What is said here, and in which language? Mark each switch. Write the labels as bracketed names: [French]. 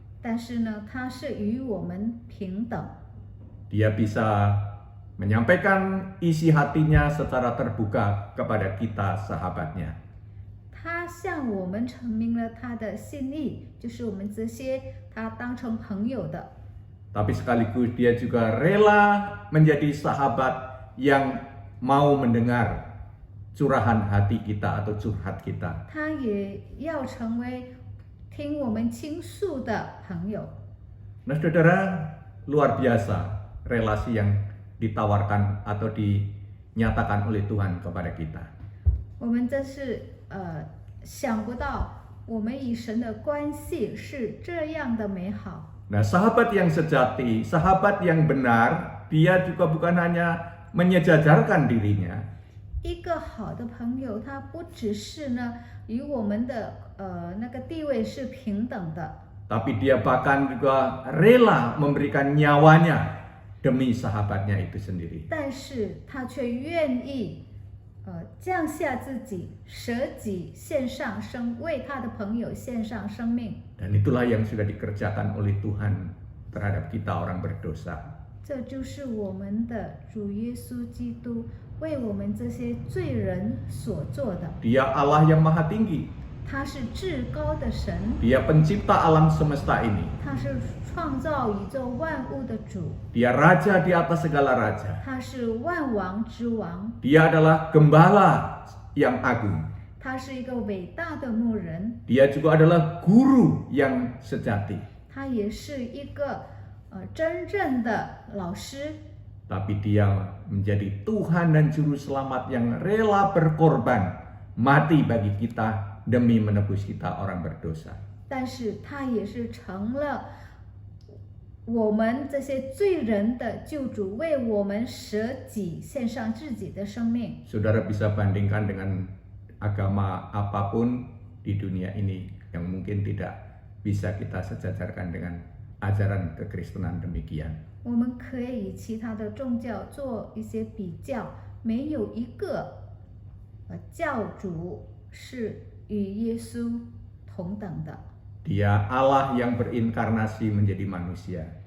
[Chinese] 但是呢，他是与我们平等。 [Indonesian] Dia bisa menyampaikan isi hatinya secara terbuka kepada kita sahabatnya. [Chinese] 他向我们阐明了他的心意，就是我们这些他当成朋友的。 [Indonesian] Tapi sekaligus dia juga rela menjadi sahabat yang mau mendengar curahan hati kita atau curhat kita. [Chinese] 他也要成为听我们倾诉的朋友。 [Indonesian] Nah, saudara, luar biasa relasi yang ditawarkan atau dinyatakan oleh Tuhan kepada kita. [Chinese] 我们真是想不到，我们与神的关系是这样的美好。 [Indonesian] Nah, sahabat yang sejati, sahabat yang benar, dia juga bukan hanya menyejajarkan dirinya. [Chinese] 一个好的朋友，他不只是呢与我们的那个地位是平等的， [Indonesian] Tapi dia bahkan juga rela memberikan nyawanya demi sahabatnya itu sendiri. [Chinese] 但是他却愿意降下自己，舍己献上生，为他的朋友献上生命。 [Indonesian] Dan itulah yang sudah dikerjakan oleh Tuhan terhadap kita orang berdosa. [Chinese] 这就是我们的主耶稣基督为我们这些罪人所做的。 [Indonesian] Dia Allah yang Maha Tinggi. [Chinese] 他是至高的神， [Indonesian] Dia pencipta alam semesta ini. [Chinese] 他是创造宇宙万物的主， [Indonesian] Dia raja di atas segala raja. [Chinese] 他是万王之王， [Indonesian] Dia adalah gembala yang agung. [Chinese] 他是一个伟大的牧人， [Indonesian] Dia juga adalah guru yang sejati. [Chinese] 他也是一个真正的老师。 [Indonesian] Tapi dia menjadi Tuhan dan Juru Selamat yang rela berkorban, mati bagi kita demi menebus kita orang berdosa. [Chinese] 但是他也是成了我们这些罪人的救主，为我们舍己献上自己的生命。 [Indonesian] Saudara bisa bandingkan dengan agama apapun di dunia ini yang mungkin tidak bisa kita sejajarkan dengan ajaran kekristenan demikian. [Chinese] 我们可以与其他的宗教做一些比较，没有一个教主是与耶稣同等的。 [Indonesian] Dia Allah yang berinkarnasi menjadi manusia.